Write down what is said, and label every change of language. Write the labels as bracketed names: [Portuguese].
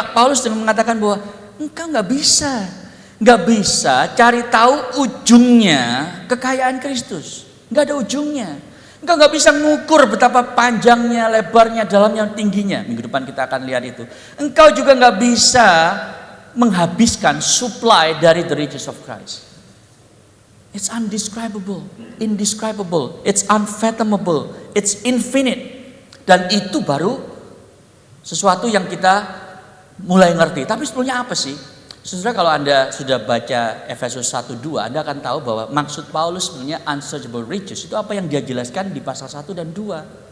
[Indonesian] Paulus mengatakan bahwa engkau nggak bisa cari tahu ujungnya kekayaan Kristus, nggak ada ujungnya. Engkau nggak bisa ngukur betapa panjangnya, lebarnya, dalamnya, tingginya. Minggu depan kita akan lihat itu. Engkau juga nggak bisa menghabiskan supply dari [English] the riches of Christ. It's undescribable, indescribable, it's unfathomable, it's infinite. [Indonesian] Dan itu baru sesuatu yang kita mulai ngerti. Tapi sebetulnya apa sih? Saudara, kalau Anda sudah baca Efesus 1-2, Anda akan tahu bahwa maksud Paulus sebenarnya [English] unsearchable riches [Indonesian] itu apa yang dia jelaskan di pasal 1 dan 2.